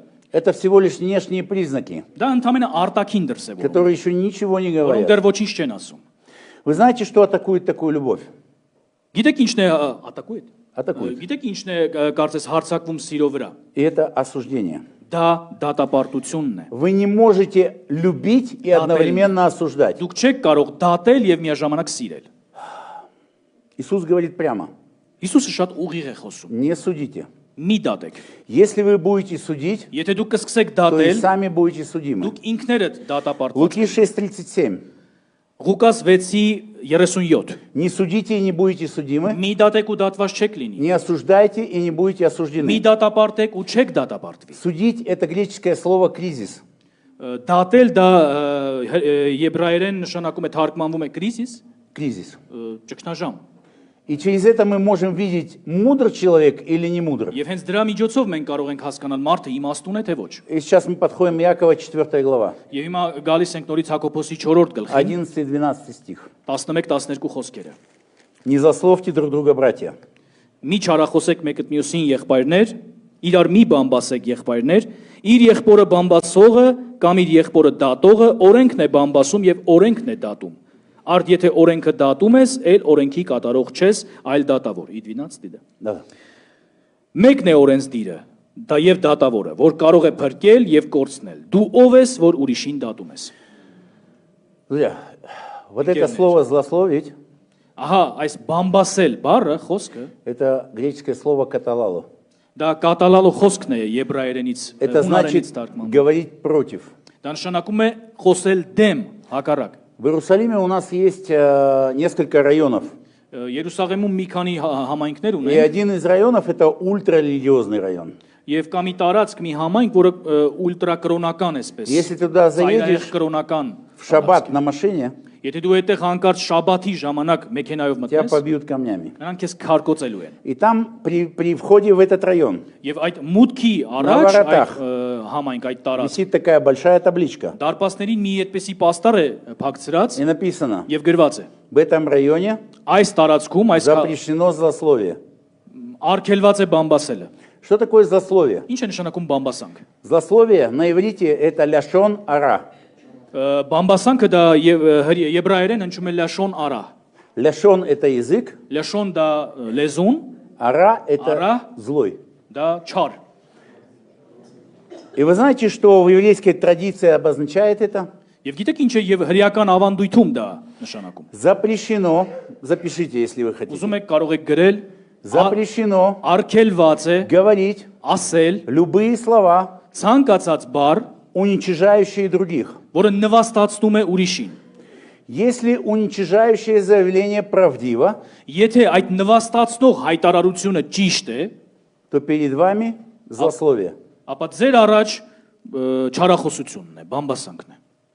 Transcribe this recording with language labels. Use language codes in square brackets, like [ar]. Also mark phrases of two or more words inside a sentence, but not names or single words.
[ru] Это всего лишь внешние признаки, [hy] Դա ընդամենը արտաքին դրսևորում, [ru] которые еще ничего не [hy] որոնք [ru] говорят. [hy] դեռ ոչինչ չեն ասում։ [ru] Вы знаете, что атакует такую любовь? [hy] Գիտեք ինչն է ատակույտ։ [ru] Атакует. [hy] Գիտեք ինչն է կարծես հարցակվում սիրո վրա։ [ru] И это осуждение. [hy] Դա դատապարտությունն է։ [ru] Вы не можете любить и одновременно осуждать. [hy] Դուք չեք կարող դատել եւ միաժամանակ սիրել։ [ru] Иисус говорит прямо, [hy] Հիսուսը շատ ուղիղ է խոսում։ [ru] не судите. [hy] Մի դատեք։ [ru] Если вы будете судить, [hy] Եթե դուք կսկսեք [ru] то и [hy] դատել, [ru] сами будете судимы. [hy] դուք ինքներդ դատապարտվեք։ [ru] Луки 6:37. [hy] Ղուկաս 6:37։ [ru] Не судите и не будете судимы. [hy] Մի դատեք ու դատված չեք լինի։ [ru] Не осуждайте и не будете [hy] Մի [ru] осуждены. [hy] դատապարտեք ու չեք դատապարտվի։ [ru] Судить – это греческое слово «кризис». [hy] Դատել դա եբրայերեն նշանակում է թարգմանվում է կրիզիս, [ru] Кризис. [hy] ճգնաժամ։ [ru] И через это мы можем видеть, мудр человек или не мудр. [hy] Եվ հենց դրա միջոցով մենք կարող ենք հասկանալ մարդը իմաստուն է թե ոչ։ [ru] И сейчас мы подходим к Иакова 4 глава, [hy] Եվ հիմա գալիս ենք նորից Հակոբոսի 4-րդ գլխին, [ru] 11 и 12 стих. [hy] 11-12 խոսքերը։ [ru] «Не злословьте друг друга, братья, [hy] Մի չարախոսեք մեկդ մյուսին եղբայրներ, իրար մի բամբասեք եղբայրներ, իր եղբորը բամբասողը կամ իր եղբորը դատողը օրենքն է բամբասում եւ օրենքն է դատում։ Արդ եթե օրենքը դատում ես, այլ օրենքի կատարող չես, այլ դատավոր։ Ի 12 դիդը։ [ru] Да. [hy] Մեկն է օրենսդիրը, դա եւ դատավորը, որ կարող է փրկել եւ կորցնել։ Դու ով ես, որ ուրիշին դատում ես։ [ru] Друзья, вот это слово «злословить» [hy] Ահա, այս բամբասել բառը, խոսքը, – [ru] это греческое слово «каталалу». [hy] դա կատալալու խոսքն է եբրայերենից, [ru] Это [hy] հունարենից [ru] значит [hy] թարգմանվում։ [ru] говорить против. [hy] Դա նշանակում է խոսել դեմ, հակառակ։ [ru] В Иерусалиме у нас есть несколько районов. [hy] Երուսաղեմում մի քանի համայնքներ [ru] И [hy] ունեն, [ru] один из районов – это ультрарелигиозный район. [hy] եւ կա մի տարածք, մի համայնք, որը ուլտրակրոնական է սպես։ [ru] Если туда заедешь [hy] կրոնական։ [ru] в шаббат на машине, [hy] Եթե դու այդտեղ հանկարծ շաբաթի ժամանակ մեքենայով [ru] тебя [hy] մտնես, [ru] побьют камнями. [hy] նրանք քեզ քարկոծելու են։ [ru] И там при входе в этот район [hy] Եվ այդ մուտքի առաջ Նավարատախ։ այդ համայնք այդ տարածք [ru] висит такая большая табличка. [hy] դարպասներին մի այդպեսի պաստառ է փակցրած [ru] И написано, [hy] եւ գրված է. [ru] в этом районе [hy] Այս տարածքում այս [ru] запрещено злословие. [hy] արգելված է բամբասելը։ [ru] Что такое злословие? [hy] Ինչ է նշանակում բամբասանք։ [ru] Злословие на иврите – это [he] לשון הרע. [hy] Բամբասանքը դա եբրայերեն հնչում է [he] לשון הרע։ [ru] Ляшон – это язык, [hy] Լաշոն դա լեզուն, [ru] ара – это Ара. злой. [hy] դա չար։ [ru] И вы знаете, что в еврейской традиции обозначает это? [hy] Եվ գիտեք ինչ է եւ հրեական ավանդույթում դա նշանակում։ [ru] Запрещено, запишите, если вы хотите, [hy] Ուզում եք կարող եք գրել [ru] запрещено [hy] արգելված է [ru] говорить [hy] ասել [ru] любые слова, [hy] ցանկացած բառ, [ru] уничижающие других. [hy] որը նվաստացնում է ուրիշին։ [ru] Если уничижающее заявление правдиво, [hy] Եթե այդ նվաստացնող հայտարարությունը ճիշտ է, [ru] то перед вами злословие. [hy] ապա ձեր առաջ չարախոսությունն է, բամբասանքն է։